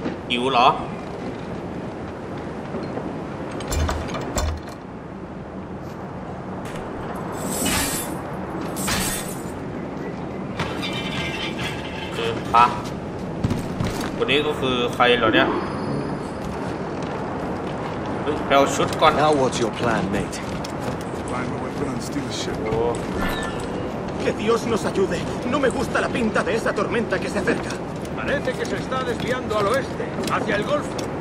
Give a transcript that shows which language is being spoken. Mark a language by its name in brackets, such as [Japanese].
[Thai] หิวเหรอคือปะคนนี้ก็คือใครเหรอเนี่ยเฮ้ยไปเอาชุดก่อน [English] Now what's your plan, mate? Find a weapon and steal a ship. [Thai] โอ้ [Spanish] Que Dios nos ayude. No me gusta la pinta de esa tormenta que se acerca. Parece que se está desviando al oeste, hacia el Golfo.